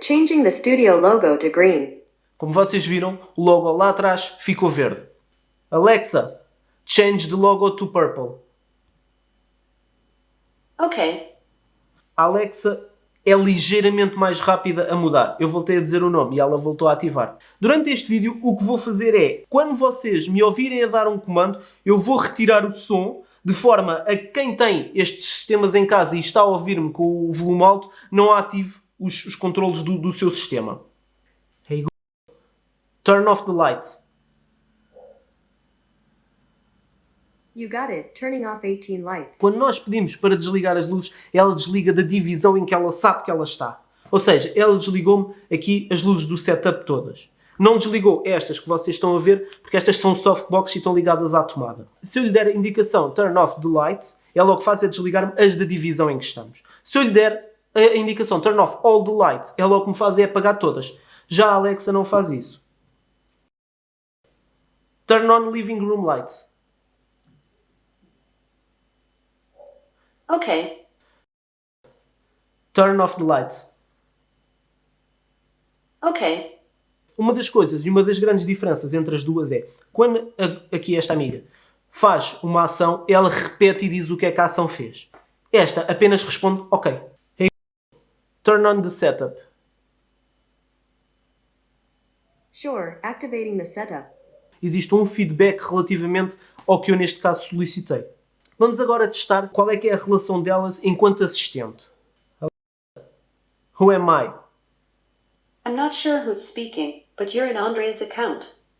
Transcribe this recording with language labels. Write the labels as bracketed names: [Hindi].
[English] Changing the studio logo to green. [Portuguese] Como vocês viram, o logo lá atrás ficou verde. [English] Alexa, change the logo to purple. Okay. [Portuguese] A Alexa é ligeiramente mais rápida a mudar. Eu voltei a dizer o nome e ela voltou a ativar. Durante este vídeo, o que vou fazer é, quando vocês me ouvirem a dar um comando, eu vou retirar o som, de forma a que quem tem estes sistemas em casa e está a ouvir-me com o volume alto, não ative os controles do seu sistema. [English] Hey Google, turn off the lights. You got it. Turning off 18 lights. [Portuguese] Quando nós pedimos para desligar as luzes, ela desliga da divisão em que ela sabe que ela está. Ou seja, ela desligou-me aqui as luzes do setup todas. Não desligou estas que vocês estão a ver, porque estas são softbox e estão ligadas à tomada. Se eu lhe der a indicação [English] turn off the lights, [Portuguese] ela o que faz é desligar-me as da divisão em que estamos. Se eu lhe der a indicação [English] turn off all the lights, [Portuguese] ela o que me faz é apagar todas. Já a Alexa não faz isso. [English] Turn on living room lights. Okay. Turn off the lights. Okay. [Portuguese] Uma das coisas e uma das grandes diferenças entre as duas é, quando aqui esta amiga faz uma ação, ela repete e diz o que é que a ação fez. Esta apenas responde, ok. [English] Hey, turn on the setup. Sure. Activating the setup. [Portuguese] Existe um feedback relativamente ao que eu neste caso solicitei. Vamos agora testar qual é que é a relação delas enquanto assistente. [English] Who am I? I'm not sure who's speaking, but you're in Andre's account.